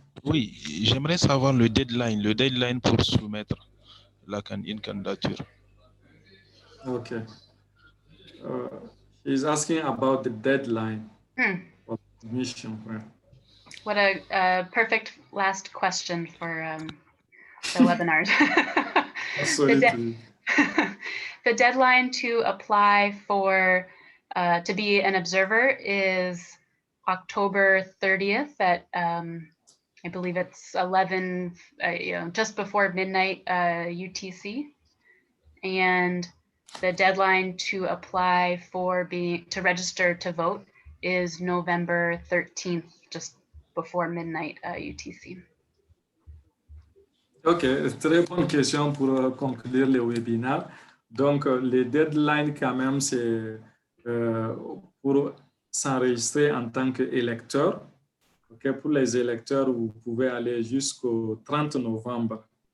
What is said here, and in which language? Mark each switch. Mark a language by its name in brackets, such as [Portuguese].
[French] Oui, j'aimerais savoir le deadline pour soumettre une candidature. [English] Okay. He's asking about the deadline of submission. What a perfect last question for the webinar. Absolutely. The deadline to apply for to be an observer is October 30th at I believe it's 11, just before midnight UTC, and the deadline to apply for to register to vote is November 13th, just before midnight UTC. [French] Ok, très bonne question pour conclure le webinaire. Donc, les deadlines quand même, c'est pour s'enregistrer en tant qu'électeur. Okay, pour les électeurs, vous pouvez aller jusqu'au 30 novembre.